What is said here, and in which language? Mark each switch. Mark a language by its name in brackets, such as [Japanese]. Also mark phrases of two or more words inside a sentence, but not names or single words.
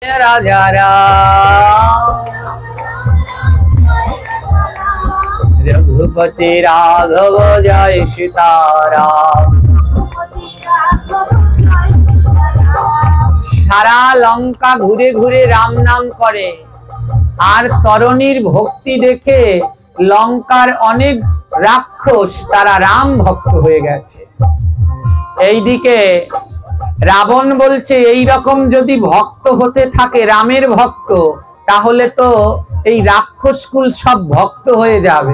[Hindi] রাজা रघुपति राघव जय सीताराम। [Bangla] সারা লঙ্কা ঘুরে ঘুরে রাম নাম করে আর তরণীর ভক্তি দেখে লঙ্কার অনেক রাক্ষস তারা রাম ভক্ত হয়ে গেছে। এইদিকে রাবণ বলছে এই রকম যদি ভক্ত হতে থাকে রামের ভক্ত, তাহলে তো এই রাক্ষসকুল সব ভক্ত হয়ে যাবে।